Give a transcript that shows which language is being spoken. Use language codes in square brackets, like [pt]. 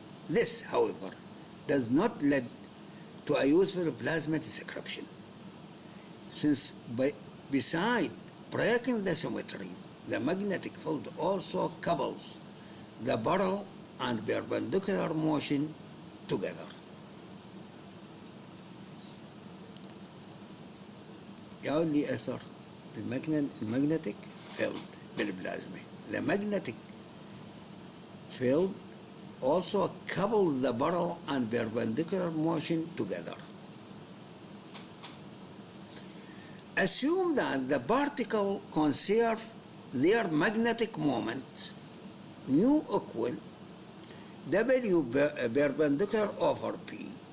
[en] This, however, does not lead to a useful plasma description, since beside breaking the symmetry, the magnetic field also couples the parallel and perpendicular motion together. [ar] يقول لي أثر المagnetic field بالبلازما. [en] The magnetic field also couples the parallel and perpendicular motion together. Assume that the particles conserve their magnetic moments mu equal W perpendicular over P.